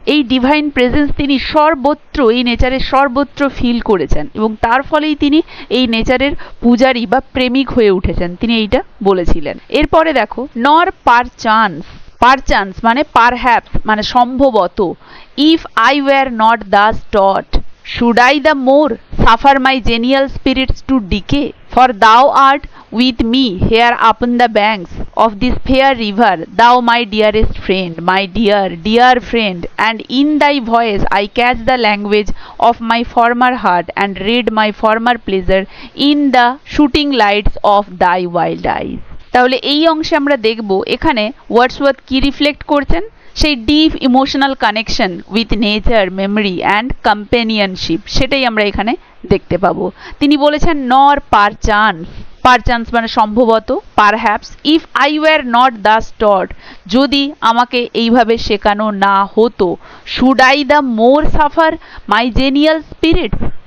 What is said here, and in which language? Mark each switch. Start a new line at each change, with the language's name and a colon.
Bangla: এই divine presence তিনি সর্বত্র, এই নেচারের সর্বত্র ফিল করেছেন, এবং তার ফলেই তিনি এই নেচারের পূজারী বা প্রেমিক হয়ে উঠেছেন, তিনি এইটা বলেছিলেন। এরপরে দেখো,
English: nor perchance, perchance মানে perhaps
Bangla: মানে সম্ভবত,
English: If I were not thus taught should I the more suffer my genial spirits to decay? For thou art with me here upon the banks of this fair river, thou my dearest friend, my dear, dear friend, and in thy voice I catch the language of my former heart and read my former pleasure in the shooting lights of thy wild eyes.
Bangla: তাহলে এই অংশে আমরা দেখব এখানে Wordsworth কি reflect করছেন, সেই
English: deep emotional connection with nature, memory and companionship,
Bangla: সেটাই আমরা এখানে দেখতে পাবো। তিনি বলেছেন
English: nor perchance, perchance মানে সম্ভবত, perhaps, if I were not thus taught,
Bangla: যদি আমাকে এইভাবে শেখানো না হতো,
English: Should I the more suffer my genial spirits.